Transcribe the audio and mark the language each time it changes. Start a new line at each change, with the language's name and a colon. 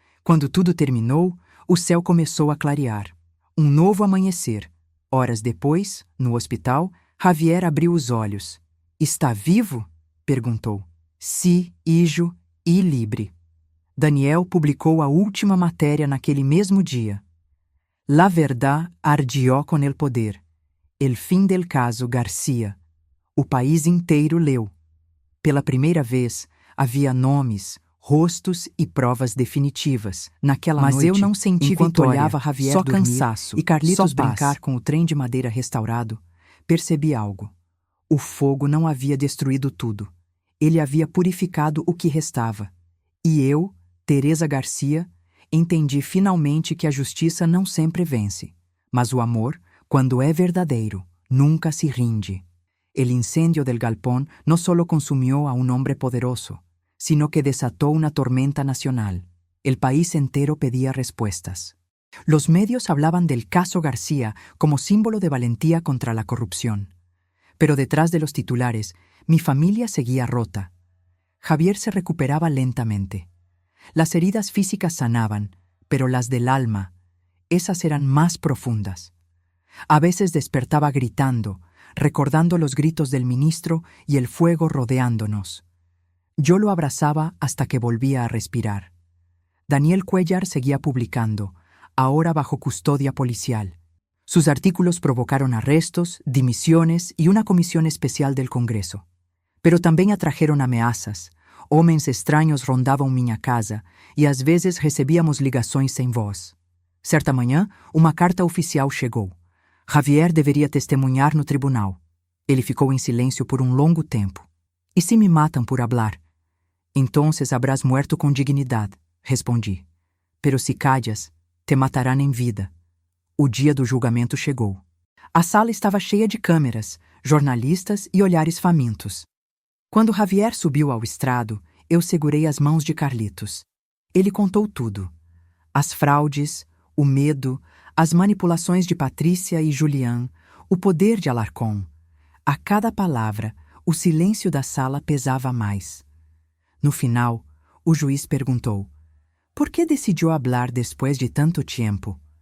Portuguese: Quando tudo terminou, o céu começou a clarear. Um novo amanhecer. Horas depois, no hospital, Javier abriu os olhos. "Está vivo?" perguntou.
Spanish: "Sí, hijo, y libre."
Portuguese: Daniel publicou a última matéria naquele mesmo dia.
Spanish: La verdad ardió con el poder. El fin del caso Garcia.
Portuguese: O país inteiro leu. Pela primeira vez, havia nomes, rostos e provas definitivas. Naquela noite, eu não senti enquanto vitória, olhava Javier só dormir cansaço e Carlitos brincar com o trem de madeira restaurado, percebi algo. O fogo não havia destruído tudo. Ele havia purificado o que restava. E eu, Teresa Garcia, entendi finalmente que a justiça não sempre vence. Mas o amor, quando é verdadeiro, nunca
Spanish: se rinde. El incendio del galpón no solo consumió a un hombre poderoso, sino que desató una tormenta nacional. El país entero pedía respuestas. Los medios hablaban del caso García como símbolo de valentía contra la corrupción. Pero detrás de los titulares, mi familia seguía rota. Javier se recuperaba lentamente. Las heridas físicas sanaban, pero las del alma, esas eran más profundas. A veces despertaba gritando, recordando los gritos del ministro y el fuego rodeándonos. Yo lo abrazaba hasta que volvía a respirar. Daniel Cuellar seguía publicando, ahora bajo custodia policial. Sus artículos provocaron arrestos, dimisiones y una comisión especial del Congreso.
Portuguese: Pero também atrajeron ameaças. Homens estranhos rondavam minha casa e às vezes recebíamos ligações sem voz. Certa manhã, uma carta oficial chegou. Javier deveria testemunhar no tribunal. Ele ficou em silêncio por um longo tempo. "E se me matam
Spanish: por hablar?" "Entonces habrás muerto com dignidade", respondi. "Pero se callas, te matarán em vida."
Portuguese: O dia do julgamento chegou. A sala estava cheia de câmeras, jornalistas e olhares famintos. Quando Javier subiu ao estrado, eu segurei as mãos de Carlitos. Ele contou tudo. As fraudes, o medo, as manipulações de Patrícia e Julián, o poder de Alarcón. A cada palavra, o silêncio da sala pesava mais. No final, o juiz perguntou: "Por que decidiu
Spanish: hablar después
Portuguese: de tanto tempo?"